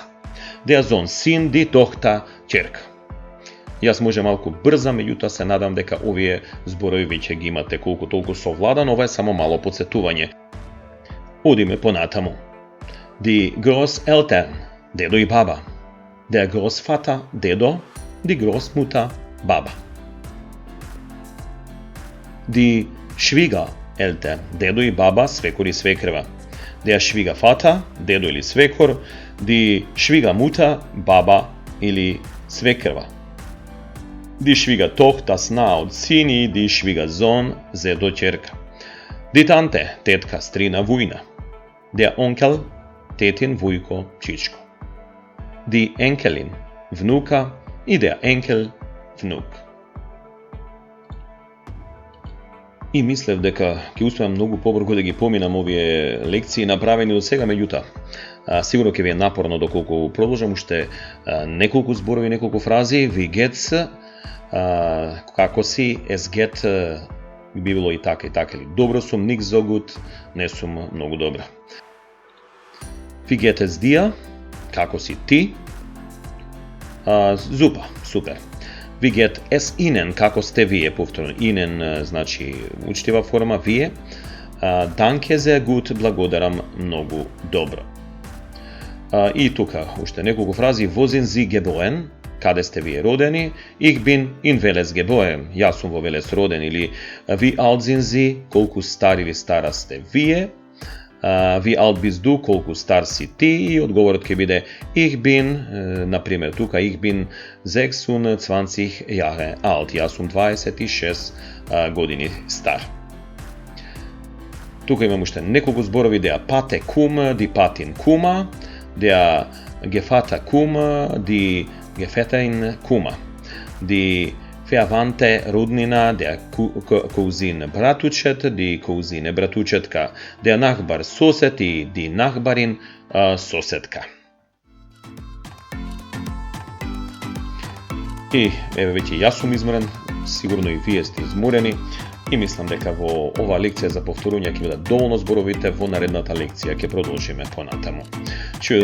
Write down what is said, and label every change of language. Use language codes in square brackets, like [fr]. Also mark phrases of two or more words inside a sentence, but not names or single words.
[de] Der Sohn, [mk] син, [de] die Tochter, [mk] ќерка. Јас може малку брзам, меѓутоа се надам дека овие зборови веќе ги имате колку толку совладан, ова е само мало подсетување. Одиме понатаму. [de] Die Großeltern, [mk] дедо и баба. [de] Der Großvater, дедо, die Großmutter, баба. Die Schwiegereltern, [mk] дедо и баба, свекор и свекрва. [de] Der Schwiegervater, [mk] дедо или свекор, [de] die Schwiegermutter, [mk] баба или свекрва. [de] Die Schwiegertochter, [mk] сна од син и [de] die Schwiegersohn, [mk] зедо ќерка. [de] Die Tante, [mk] тетка, стрина, вујна. [de] Der Onkel, [mk] тетин, вујко, чичко. [de] Die Enkelin, [mk] внука и [de] der Enkel, [mk] внук. И мислев дека ќе успеам многу побрзо да ги поминам овие лекции направени до сега, меѓутоа сигурно ќе ви е напорно доколку продолжам уште неколку зборови, неколку фрази. [de] Wie geht's? [mk] Како си? [de] Es geht [mk] би било и така или добро сум, [de] nix so gut, [mk] не сум многу добра. [de] Wie geht es dir? [mk] Како си ти? Super, супер. [de] Wie geht es Ihnen? [mk] Како сте вие? Повторно, Ihnen значи учтива форма вие. [de] Danke sehr gut, [mk] благодарам многу добро. И тука уште неколку фрази. [de] Wo sind Sie geboren? [mk] Каде сте вие родени? [de] Ich bin in Велес geboren. [mk] Јас сум во Велес роден. Или [de] Wie alt sind Sie? [mk] Колку стар или стара сте вие? [de] Wie alt bist du? [mk] Колку стар си ти? И одговорот ќе биде [de] Ich bin, [mk] например тука, [de] Ich bin 26 Jahre alt. [mk] Јас сум 26 години стар. Тука имам уште неколку зборови. [de] Der Pate kum, die Patin kuma, der Gevater kuma, die Gevatterin kuma, die Verwandte роднина, der Cousin братучет, die Cousine братучетка, der Nachbar сосед и die Nachbarin соседка. [mk] И еве веќе јас сум изморен, сигурно и вие сте изморени и мислам дека во ова лекција за повторување ќе бидат доволно зборовите, во наредната лекција ќе продолжиме понатаму.